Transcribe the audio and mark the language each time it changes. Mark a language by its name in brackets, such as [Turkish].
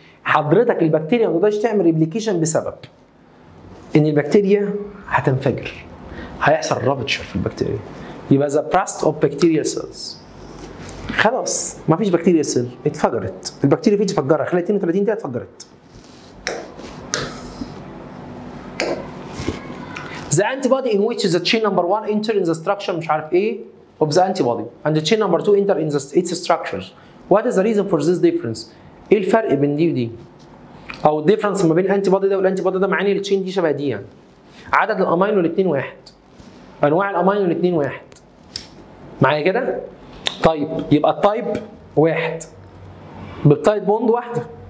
[Arabic] حضرتك البكتيريا ما تقدرش تعمل ريبليكيشن بسبب ان البكتيريا هتنفجر، هيحصل رابتشر في البكتيريا، يبقى ذا براست اوف بكتيريا سيلز. خلاص ما فيش بكتيريا سيل، اتفجرت البكتيريوفيج، فجرها خلال 32 دقيقه اتفجرت. [English] The antibody in which the chain number 1 enter in the structure [Arabic] مش عارف ايه [English] of the antibody and the chain number 2 enter in its structures. What is the reason for this difference؟ [Arabic] ايه الفرق بين دي ودي؟ او الديفرنس ما بين الانتي بودي ده والانتي بودي ده، مع ان التشين دي شبه دي يعني. عدد الامينو الاثنين واحد. انواع الامينو الاثنين واحد. معايا كده؟ طيب يبقى التايب واحد. بالتايب بوند واحده.